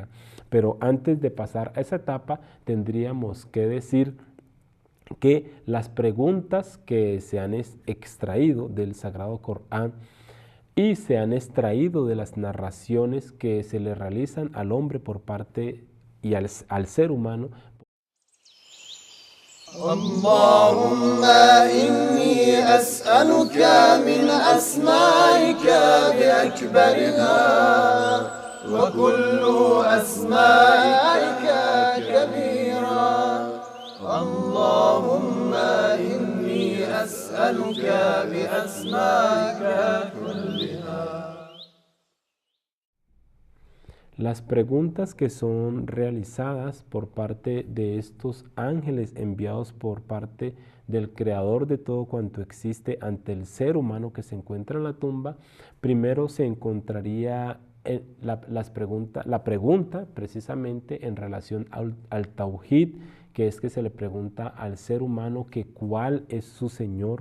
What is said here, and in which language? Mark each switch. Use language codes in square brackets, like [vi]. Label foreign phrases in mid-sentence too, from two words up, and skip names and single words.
[es] Pero antes de pasar a esa etapa, tendríamos que decir que las preguntas que se han extraído del Sagrado Corán y se han extraído de las narraciones que se le realizan al hombre por parte y al ser humano. [ar] اللهم إني أسألك من أسمائك بأكبرها وكل أسمائك كبيرا اللهم إني أسألك بأسمائك كلها. [es] Las preguntas que son realizadas por parte de estos ángeles enviados por parte del Creador de todo cuanto existe ante el ser humano que se encuentra en la tumba, primero se encontraría la pregunta precisamente en relación al Tauhid, que es que se le pregunta al ser humano que cuál es su Señor.